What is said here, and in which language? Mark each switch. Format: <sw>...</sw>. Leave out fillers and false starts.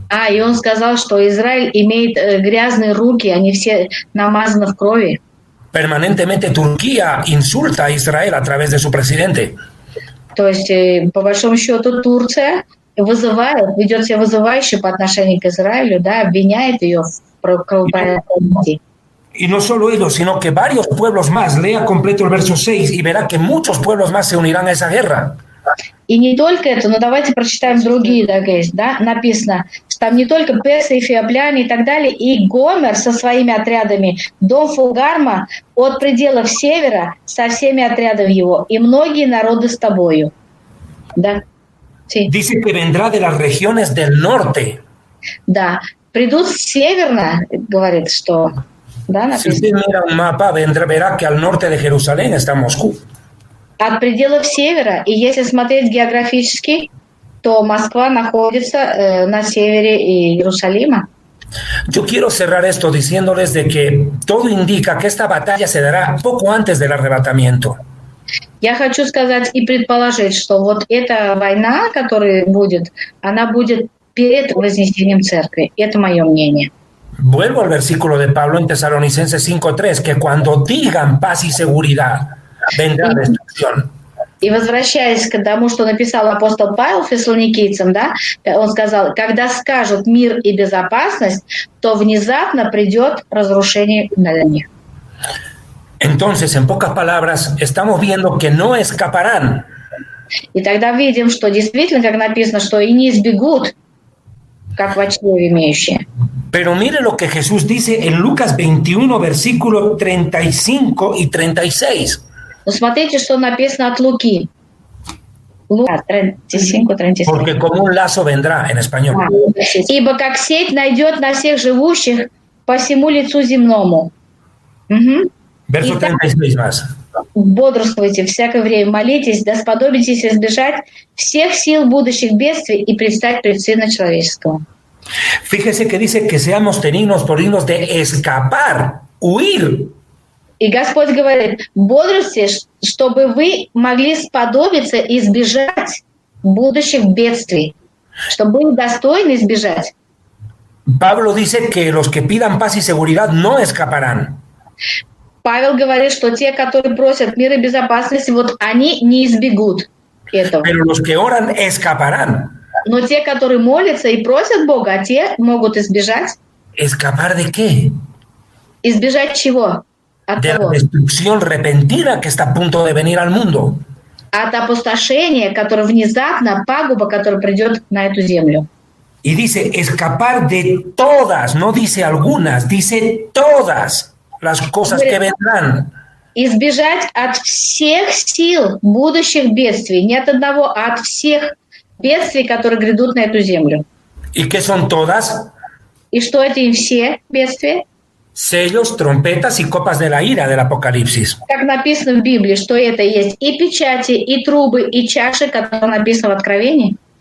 <ru>И он сказал, что Израиль имеет грязные руки, они все намазаны в крови.</ru> <es>Permanentemente Turquía insulta a Israel a través de su presidente.</es> <ru>То есть, по большому счету, Турция ведет себя вызывающе по отношению к Израилю, да, обвиняет ее в кровопролитии.</ru> <es>Y no solo ellos, sino que varios pueblos más. Lea completo el verso 6 y verá que muchos pueblos más se unirán a esa guerra.</es> <ru>И не только это, но давайте прочитаем другие, да, написано, что там не только персы, эфиопляне и так далее, и Гомер со своими отрядами, дом Фугарма от пределов севера со всеми отрядами его, и многие народы с тобою. Да.</ru> <es>Sí. Dice que vendrá de las regiones del norte.</es> <ru>Да, придут северно, говорит, что... Да,</ru> <es>si usted mira un mapa, verá que al norte de Jerusalén está Moscú.</es> <ru>От пределов севера, и если смотреть географически, то Москва находится на севере Иерусалима.</ru> <es>Yo quiero cerrar esto diciéndoles de que todo indica que esta batalla se dará poco antes del arrebatamiento.</es> <ru>Я хочу сказать и предположить, что вот эта война, которая будет, она будет перед вознесением церкви. Это мое мнение.</ru> <es>Vuelvo al versículo de Pablo en Tesalonicenses 5:3, que cuando digan paz y seguridad, vendrá destrucción.</es> <ru>И возвращаясь к тому, что написал апостол Павел фессалоникийцам, да, он сказал, когда скажут мир и безопасность, то внезапно придет разрушение на них.</ru> <es>Entonces, en pocas palabras, estamos viendo que no escaparán.</es> <ru>И тогда видим, что действительно, как написано, что и не избегут, как в чреве имеющие.</ru> <es>Pero mire lo que Jesús dice en Lucas 21, versículos 35 y 36.</es> <ru>Но смотрите, что написано от Луки. Лука 35-36.</ru> <es>Porque como un lazo vendrá en español.</es> <ru>Ибо как сеть найдет на всех живущих по всему лицу земному. Угу.</ru> <es>Verso 36 más.</es> <ru>бодрствуйте, всякое время молитесь, да сподобитесь избежать всех сил будущих бедствий и предстать пред Сына Человеческого.</ru> <es>Fíjese que dice que seamos dignos de escapar, huir.</es> <ru>И Господь говорит, бодрствуйте, чтобы вы могли сподобиться избежать будущих бедствий, чтобы были достойны избежать.</ru> <es>Pablo dice que los que pidan paz y seguridad no escaparán.</es> <ru>Павел говорит, что те, которые просят мира и безопасности, вот они не избегут этого.</ru> <es>Pero los que oran escaparán.</es> <ru>Но те, которые молятся и просят Бога, те могут избежать.</ru> <es>¿Escapar de qué?</es> <ru>Избежать чего? От</ru> <es>De la</es> <ru>кого?</ru> <es>destrucción repentina que está a punto de venir al mundo.</es> <ru>От опустошения, которое внезапно, пагуба, которая придет на эту землю.</ru> <es>Y dice escapar de todas, no dice algunas, dice todas las cosas que vendrán.</es> <ru>Избежать от всех сил будущих бедствий. Не от одного, а от всех бедствий, которые грядут на эту землю.</ru> <es>¿Y qué son todas?</es> <ru>И что это все бедствия?</ru> <es>Sellos, trompetas y copas de la ira del Apocalipsis.</es> <ru>Как написано в Библии, что это есть и печати, и трубы, и чаши, которые написано в Откровении.</ru>